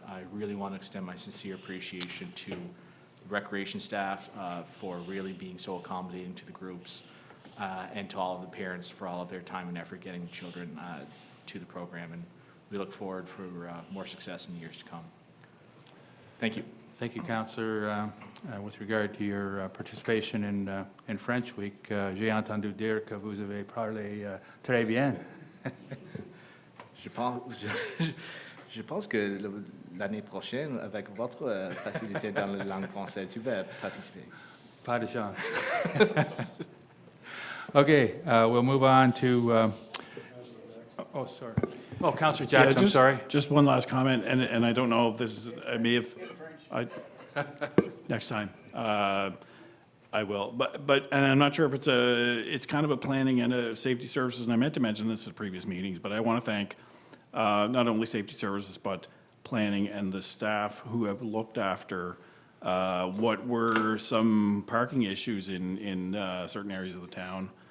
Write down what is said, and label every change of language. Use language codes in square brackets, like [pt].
[en] I really want to extend my sincere appreciation to the recreation staff for really being so accommodating to the groups, and to all of the parents for all of their time and effort getting the children to the program. And we look forward for more success in the years to come. Thank you. Thank you, Councillor. With regard to your participation in French Week, [fr] j'ai entendu dire que vous avez parlé très bien. Je pense que l'année prochaine, avec votre facilité dans la langue française, tu vas participer. Pas de chance. [en] Okay, we'll move on to, oh, sorry. Oh, Councillor Yeah, Jackson, I'm sorry. Just one last comment, and I don't know if this is, I may have, next time, I will. But, and I'm not sure if it's kind of a planning and a safety services, and I meant to mention this at previous meetings, but I want to thank not only safety services, but planning and the staff who have looked after what were some parking issues in certain areas of the town.